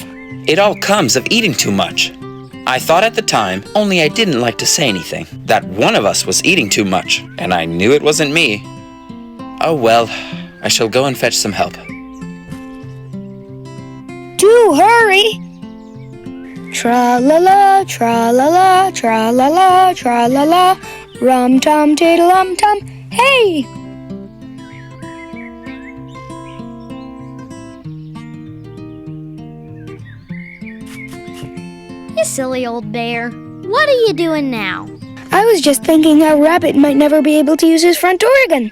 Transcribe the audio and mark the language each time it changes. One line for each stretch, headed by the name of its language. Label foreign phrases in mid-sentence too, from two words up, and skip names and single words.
English: It all comes of eating too much. I thought at the time, only I didn't like to say anything, that one of us was eating too much, and I knew it wasn't me. Oh well, I shall go and fetch some help. Do hurry! Tra-la-la, tra-la-la, tra-la-la, tra-la-la, rum-tum, tiddle-um-tum, hey! You silly old bear. What are you doing now? I was just thinking how Rabbit might never be able to use his front door again.